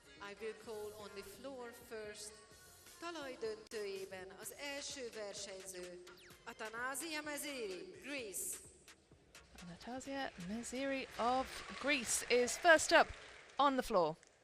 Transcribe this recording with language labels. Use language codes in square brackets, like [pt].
[en] I will call on the floor first. [hu] Talajdöntőjében az első versenyző, Atanázia Meziri, Greece. [en] Anastasia Meziri of Greece is first up on the floor.